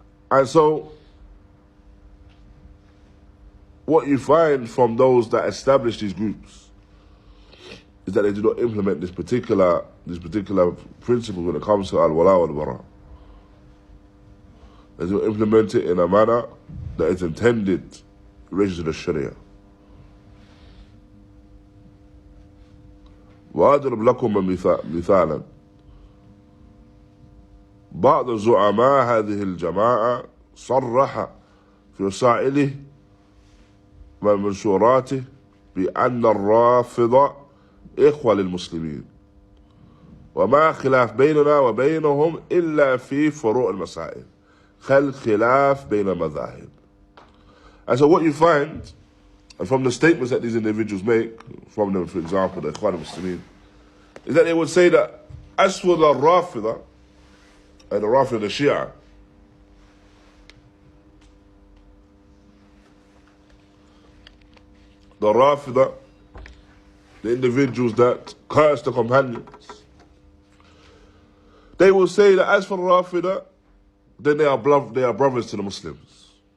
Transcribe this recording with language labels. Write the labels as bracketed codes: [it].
[en] And so what you find from those that establish these groups is that they do not implement this particular principle when it comes to al-Walāء wal-Barāʼ. They do not implement it in a manner that is intended in relation to the Sharia. [ar] وأضرب لكم مثالا بعض زعماء هذه الجماعة صرح في رسائله ومنشوراته بأن الرافضة إخوة للمسلمين وما خلاف بيننا وبينهم إلا في فروع المسائل خلاف بين المذاهب. [en] And so what you find, and from the statements that these individuals make, from them, for example, the Ikhwan al-Muslimin, is that they would say that as for the Rafida, and the Rafida, the Shia, the Rafida, the individuals that curse the companions, they will say that as for the Rafida, then they are brothers to the Muslims.